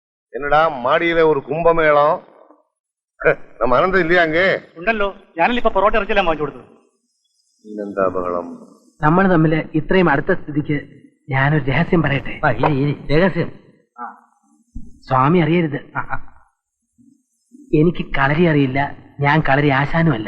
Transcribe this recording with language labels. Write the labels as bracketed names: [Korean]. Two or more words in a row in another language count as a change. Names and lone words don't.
[Tamil] என்னடா மாடியில ஒரு கும்பமேளம். நம்ம அனந்தம் இல்லையா அங்கே? [Malayalam] ഉണ്ടല്ലോ, ഞാനല്ലേ ഇപ്പൊ പൊറോട്ട ഇറച്ചിയെല്ലാം വാങ്ങിച്ചു കൊടുത്തത്. എന്താ ബഹളം? നമ്മൾ തമ്മിൽ ഇത്രയും അടുത്ത സ്ഥിതിക്ക് ഞാനൊരു രഹസ്യം പറയട്ടെ. രഹസ്യം സ്വാമി അറിയരുത്. എനിക്ക് കളരി അറിയില്ല, ഞാൻ കളരി ആശാനുമല്ല.